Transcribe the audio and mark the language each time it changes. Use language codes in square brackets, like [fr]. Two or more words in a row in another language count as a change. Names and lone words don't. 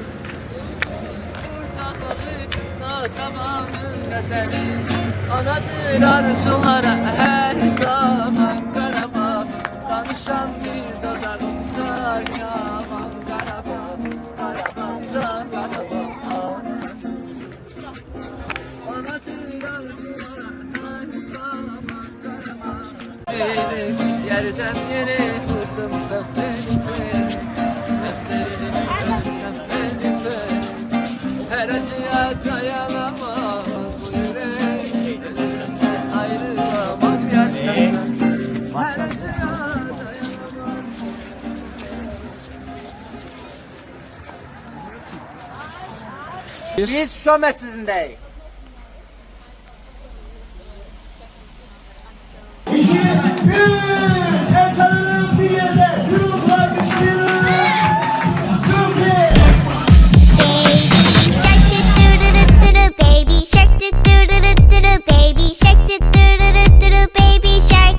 [az] Buradan alır natavanın qəzəli. Anadır arzulara hər zaman Qarabağ. Danışan bir dodağım tar kaman Qarabağ. Qarabağcan Qarabağ. [tr] Yerden yere vurdum sen beni. Sen beni. Her acıya dayanamam bu yürek. Ölümden ayrılamam yar senden. Her acıya dayanamam. [az] Biz Şuşa məscidindəyik. [en] Baby shark do do do do do do baby shark do do do do do do baby shark.